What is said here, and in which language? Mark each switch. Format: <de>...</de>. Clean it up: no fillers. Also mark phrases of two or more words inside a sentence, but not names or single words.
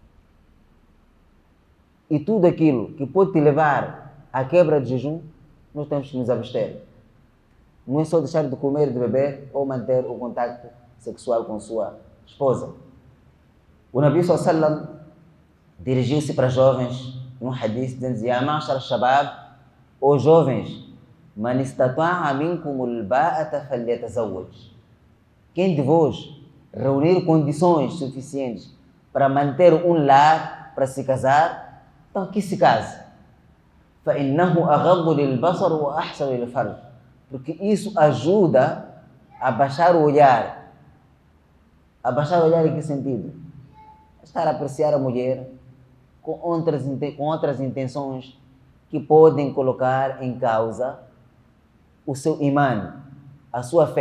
<pt>E tudo aquilo que pode te levar à quebra de jejum, nós temos que nos abster. Não é só deixar de comer e de beber ou manter o contacto sexual com sua esposa. O Nabi Sallam dirigiu-se para jovens num hadith dizendo:</pt> <ar>يا معشر الشباب,</ar> <pt>ó jovens,</pt> <ar>من استطاع منكم الباءة فليتزوج.</ar> <pt>Quem de vós reunir condições suficientes para manter um lar, para se casar, então que se case.</pt> <ar>فَإِنَّهُ أَغَضُّ لِلْبَصَرِ وَأَحْسَنُ لِلْفَرْجِ.</ar> <pt>Porque isso ajuda a baixar o olhar. A baixar o olhar em que sentido? Estar a apreciar a mulher com outras intenções que podem colocar em causa o seu imã, a sua fé.</pt>